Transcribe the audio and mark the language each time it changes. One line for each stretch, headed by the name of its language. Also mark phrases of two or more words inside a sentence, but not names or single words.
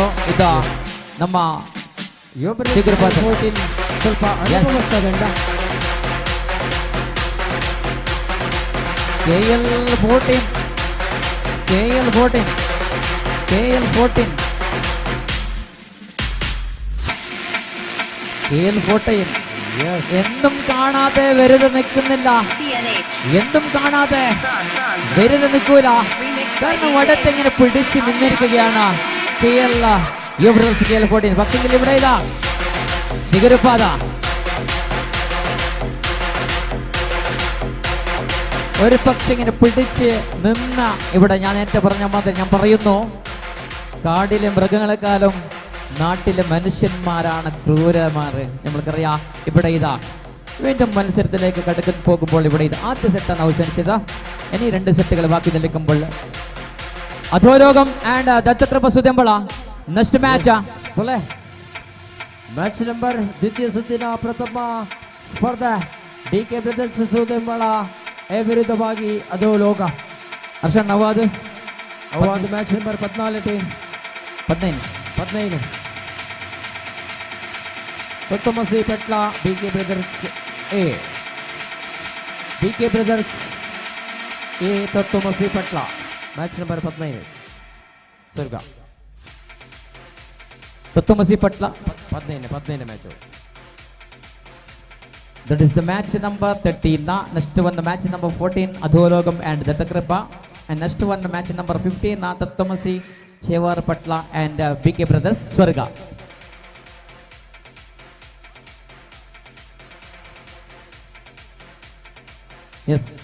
Kannada: ಇದು ನಮ್ಮ ಚಿಗುರುಪಾದೆ ಸ್ವಲ್ಪ ಅನುಭವಿಸ್ತದಂಡ
Malayalam: KL14 എന്തും കാണാതെ വെറുതെ നിൽക്കുന്നില്ല, എന്തും കാണാതെ വെറുതെ നിൽക്കൂല. കാരണം വടത്തെങ്ങനെ പിടിച്ചു നിന്നിരിക്കുകയാണ് KL14. പക്ഷെങ്കിൽ ഇവിടെ ഇല്ല ചിഗുരുപാത. ഒരു പക്ഷെ ഇങ്ങനെ പിടിച്ച് നിന്ന ഇവിടെ ഞാൻ നേരത്തെ പറഞ്ഞ മാതിരി ഞാൻ പറയുന്നു, കാടിലെ മൃഗങ്ങളെക്കാളും നാട്ടിലെ മനുഷ്യന്മാരാണ് ക്രൂരന്മാർ. നമ്മൾക്കറിയാം. ഇവിടെ ഇതാ വീണ്ടും മത്സരത്തിലേക്ക് കടക്കാൻ പോകുമ്പോൾ ഇവിടെ ഇത് ആദ്യ സെറ്റാണ് അവസാനിച്ചത്. ഇനി 2 സെറ്റുകൾ ബാക്കി നിൽക്കുമ്പോൾ അധോലോകം ആൻഡ് ദത്തകൃപ ಸುದೇಂಬಳ
English: next match match number
Kannada: ದ್ವಿತೀಯ ಸುತ್ತಿನ ಪ್ರಥಮ ಸ್ಪರ್ಧೆ DK ಬ್ರದರ್ಸ್ ಸುದೇಂಬಳ ವಿರುದ್ಧವಾಗಿ ಅಧೋಲೋಗ. ಹರ್ಷನ್ ಅವಾದು
English: match number 14 ತೊತ್ತಮಸಿ ಪೆಟ್ಲ DK ಬ್ರದರ್ಸ್ ಎ ತೊತ್ತಮಸಿ ಪೆಟ್ಲ match number 15 ಸ್ವರ್ಗ ತೊತ್ತಮಸಿ ಪಟ್ಲ 15 ಮ್ಯಾಚ್. That is the match number 13. Next one the match number 14 Adhologam and Datakripa, and next one the match number 15 Tattamasi Chevar Patla and BK Brothers Swarga. Yes.